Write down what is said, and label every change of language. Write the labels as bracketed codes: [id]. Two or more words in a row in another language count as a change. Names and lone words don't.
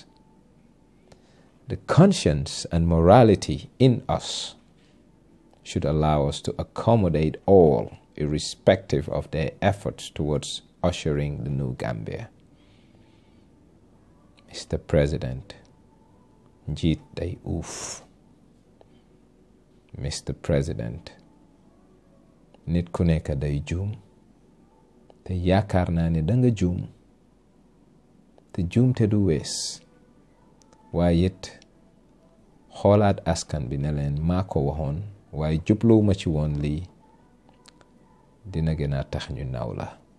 [en] The conscience and morality in us should allow us to accommodate all, irrespective of their efforts towards ushering the new Gambia. Mr. President, [wo] njiit day uuf. [en] Mr. [wo] President, nit ku nekk day juum, te yaakaar naa ne danga juum, te juum te du wees, waaye it xoolaat askan bi ne leen maa ko waxoon waaye jubluwuma ci woon lii, dina gën a tax ñu naw la.